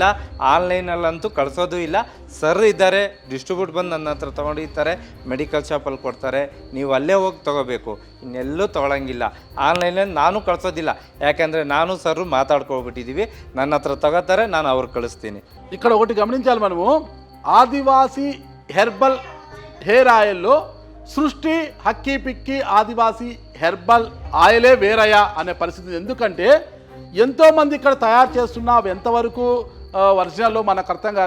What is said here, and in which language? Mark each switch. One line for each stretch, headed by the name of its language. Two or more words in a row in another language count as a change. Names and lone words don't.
Kannada: ಆನ್ಲೈನಲ್ಲಂತೂ ಕಳಿಸೋದು ಇಲ್ಲ. ಸರ್ ಇದ್ದಾರೆ, ಡಿಸ್ಟ್ರಿಬ್ಯೂಟ್ ಬಂದು ನನ್ನ ಹತ್ರ ತೊಗೊಂಡಿರ್ತಾರೆ,
English: medical shop
Kannada: ಕೊಡ್ತಾರೆ, ನೀವು ಅಲ್ಲೇ ಹೋಗಿ ತೊಗೋಬೇಕು, ಇನ್ನೆಲ್ಲೂ ತೊಗೊಳಂಗಿಲ್ಲ. ಆನ್ಲೈನಲ್ಲಿ ನಾನು ಕಳಿಸೋದಿಲ್ಲ, ಯಾಕೆಂದರೆ ನಾನು ಸರ್ ಮಾತಾಡ್ಕೊಬಿಟ್ಟಿದ್ದೀವಿ. ನನ್ನ ಹತ್ರ ತಗೋತಾರೆ, ನಾನು ಅವ್ರಿಗೆ ಕಳಿಸ್ತೀನಿ.
Telugu: ఇక్కడ ఒకటి గమనించాలి మనము, ఆదివాసీ
English: herbal hair oil
Telugu: సృష్టి హక్కీ పిక్కి ఆదివాసీ
English: herbal oil
Telugu: వేరయ్యా అనే పరిస్థితి. ఎందుకంటే ఎంతోమంది ఇక్కడ తయారు చేస్తున్నా అవి ఎంతవరకు ఒరిజినల్లో మనకు అర్థం కాదు.